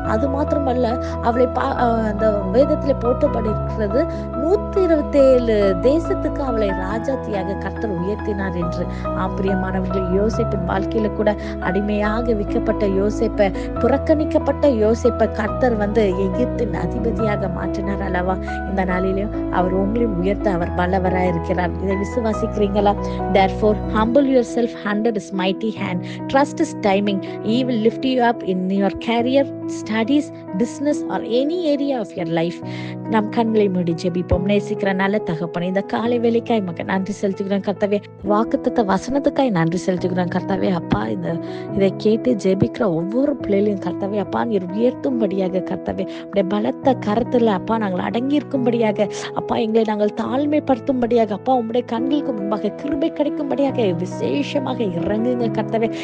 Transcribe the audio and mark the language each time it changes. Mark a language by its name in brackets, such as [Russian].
[Tamil] அது மாத்திரமல்ல, அவளை அந்த வேதத்திலே போட்டப்பட்டிருக்கிறது, 127 தேசத்துக்கு அவளை ராஜாத்தியாக கர்த்தர் உயர்த்தினார் என்று. பிரியமானவர்கள், யோசேப்பின் வாழ்க்கையில கூட அடிமையாக விற்கப்பட்ட யோசேப்பை, புறக்கணிக்கப்பட்ட யோசேப்பை கர்த்தர் எகிப்தின் அதிபதியாக மாற்றினார் அல்லவா? இந்த நாளிலும் அவர் உங்களையும் உயர்த்த அவர் வல்லவராய் இருக்கிறார். இதை விசுவாசிக்கிறீங்களா? [English] Therefore humble yourself under his mighty hand, trust his timing, he will lift you up in your career, studies, business or any area of your life. [Tamil] நாம் கண்களை மூடி ஜெபிப்போம். நேசிக்கிற நல்ல தகப்பனே, இந்த காலை வேளைக்காய் மகன் நன்றி செலுத்துகிறேன் கர்த்தாவே. வாக்குத்தத்த வசனத்துக்காய் நன்றி செலுத்துகிறேன் கர்த்தாவே. அப்பா, இதை கேட்டு ஜெபிக்கிற ஒவ்வொரு பிள்ளைகளையும் கர்த்தாவே அப்பா நீர் உயர்த்தும்படியாக கர்த்தாவே, அப்படியே பலத்த கருத்துல அப்பா நாங்கள் அடங்கி இருக்கும்படியாக அப்பா, எங்களை நாங்கள் தாழ்மைப்படுத்தும்படியாக அப்பா, உங்களுடைய கண்களுக்கு முன்பாக கிருபை கிடைக்கும்படியாக விசேஷமாக இறங்குங்க கர்த்தாவே.